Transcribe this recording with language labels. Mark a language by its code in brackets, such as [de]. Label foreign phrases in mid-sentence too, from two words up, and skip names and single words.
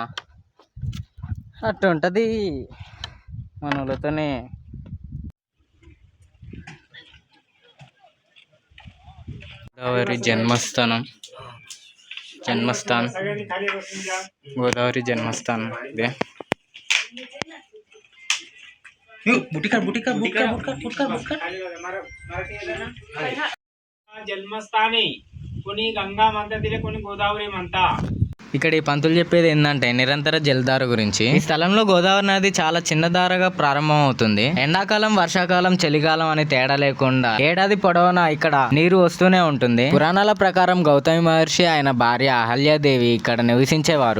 [te] అట్టు ఉంటుంది మన వాళ్ళతోనే. గోదావరి జన్మస్థానం, గోదావరి జన్మస్థానం ఇదే. [mr] जन्मस्थानी कोणी गंगा म्हणतात तिला, कोणी गोदावरी म्हणतात. [te] ఇక్కడ ఈ పంతులు చెప్పేది ఏంటంటే నిరంతర జలధార గురించి. ఈ స్థలంలో గోదావరి నది చాలా చిన్న ధారగా ప్రారంభం అవుతుంది. ఎండాకాలం, వర్షాకాలం, చలికాలం అని తేడా లేకుండా ఏడాది పొడవునా ఇక్కడ నీరు వస్తూనే ఉంటుంది. పురాణాల ప్రకారం గౌతమి మహర్షి, ఆయన భార్య అహల్యాదేవి ఇక్కడ నివసించేవారు.